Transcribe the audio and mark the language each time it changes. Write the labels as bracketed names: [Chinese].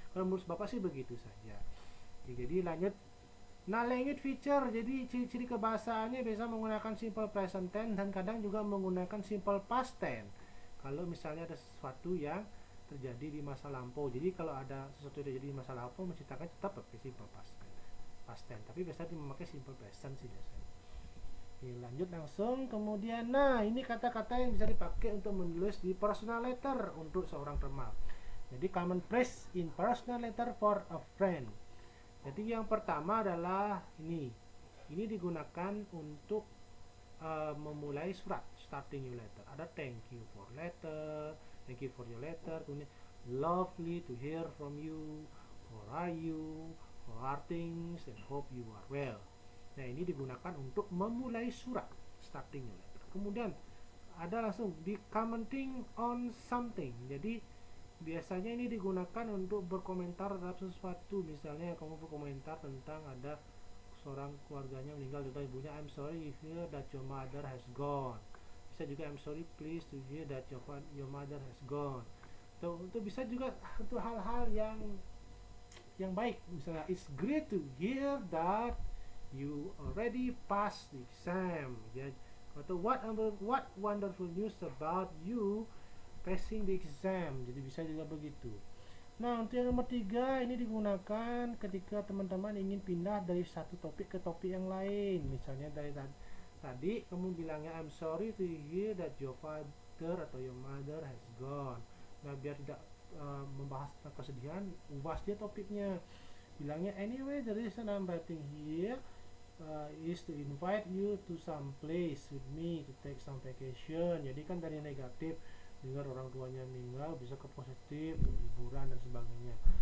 [Indonesian] Kalau menurut Bapak sih begitu saja. Jadi lanjut. Nah, language feature, jadi ciri-ciri kebahasaannya biasa menggunakan simple present tense dan kadang juga menggunakan simple past tense kalau misalnya ada sesuatu yang terjadi di masa lampau. Jadi kalau ada sesuatu yang terjadi di masa lampau, menceritakan tetap pakai simple past tense, tapi biasanya memakai simple present sih biasanya. Oke, lanjut langsung. Kemudian, nah, ini kata-kata yang bisa dipakai untuk menulis di personal letter untuk seorang teman. [English] Jadi common phrase in personal letter for a friend. [Indonesian] Jadi yang pertama adalah ini digunakan untuk memulai surat, [English] starting your letter. Ada thank you for letter, thank you for your letter, [Indonesian] kemudian [English] lovely to hear from you, how are you, how are things, and hope you are well. [Indonesian] Nah, ini digunakan untuk memulai surat, [English] starting your letter. [Indonesian] Kemudian ada langsung di [English] commenting on something. [Indonesian] Jadi biasanya ini digunakan untuk berkomentar terhadap sesuatu. Misalnya kamu berkomentar tentang ada seorang keluarganya meninggal, contoh ibunya, [English] I'm sorry if you hear that your mother has gone. [Indonesian] Bisa juga [English] I'm sorry please to hear that your mother has gone. [Indonesian] Itu bisa juga untuk hal-hal yang baik. Misalnya [English] it's great to hear that you already passed the exam, ya. [Indonesian] Atau [English] what wonderful news about you passing the exam. [Indonesian] Jadi bisa juga begitu. Nah, untuk yang nomor 3 ini digunakan ketika teman-teman ingin pindah dari satu topik ke topik yang lain. Misalnya dari tadi kamu bilangnya [English] I'm sorry to hear that your father [Indonesian] atau [English] your mother has gone. [Indonesian] Nah, biar tidak membahas tentang kesedihan, ubah dia topiknya. Bilangnya [English] anyway the reason I'm writing here is to invite you to some place with me to take some vacation. [Indonesian] Jadi kan dari negatif, dengar orang tuanya meninggal, bisa ke positif, liburan dan sebagainya.